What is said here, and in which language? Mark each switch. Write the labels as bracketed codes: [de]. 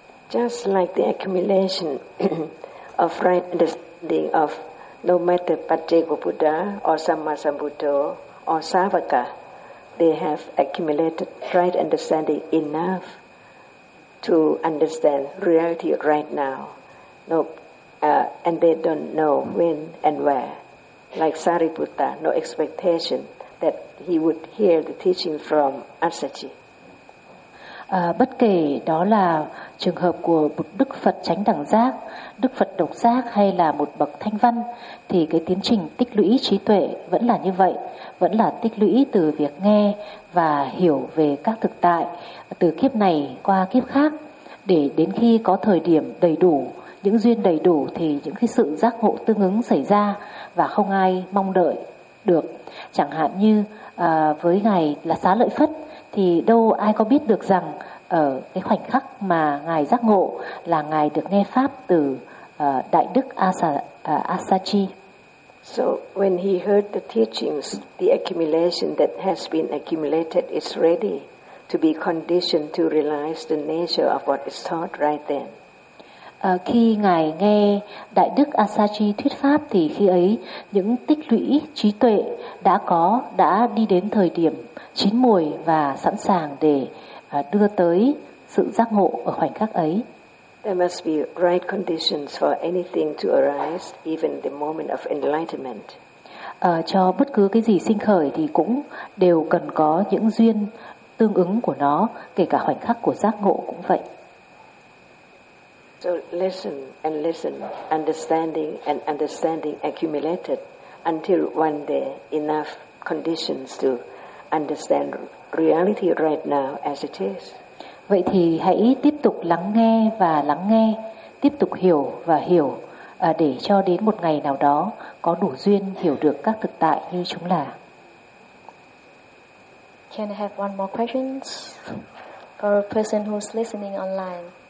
[en] Just like the accumulation of right understanding of no matter Pacheka Buddha or Sammasambuddha or Savaka, they have accumulated right understanding enough to understand reality right now. No, and they don't know when and where. Like Sariputta, no expectation that he would hear the teaching from Asachi. [vi] Bất kể đó là trường hợp của một Đức Phật Chánh Đẳng Giác, Đức Phật Độc Giác hay là một bậc thanh văn, thì cái tiến trình tích lũy trí tuệ vẫn là như vậy, vẫn là tích lũy từ việc nghe và hiểu về các thực tại từ kiếp này qua kiếp khác, để đến khi có thời điểm đầy đủ, những duyên đầy đủ thì những cái sự giác ngộ tương ứng xảy ra và không ai mong đợi được. Chẳng hạn như với ngài là Xá Lợi Phất thì đâu ai có biết được rằng ở cái khoảnh khắc mà ngài giác ngộ là ngài được nghe pháp từ đại đức Asachi. [en] So when he heard the teachings, the accumulation that has been accumulated is ready to be conditioned to realize the nature of what is taught right then. [vi] Khi ngài nghe đại đức Asachi thuyết pháp thì khi ấy những tích lũy trí tuệ đã có đã đi đến thời điểm chín muồi và sẵn sàng để đưa tới sự giác ngộ ở khoảnh khắc ấy. [en] There must be right conditions for anything to arise, even the moment of enlightenment. [vi] Cho bất cứ cái gì sinh khởi thì cũng đều cần có những duyên tương ứng của nó, kể cả khoảnh khắc của giác ngộ cũng vậy. [en] So listen and listen, understanding and understanding accumulated until one day enough conditions to understand reality right now as it is. [vi] Vậy thì hãy tiếp tục lắng nghe và lắng nghe, tiếp tục hiểu và hiểu để cho đến một ngày nào đó có đủ duyên hiểu được các thực tại như chúng là. [en] Can I have one more questions for a person who's listening online?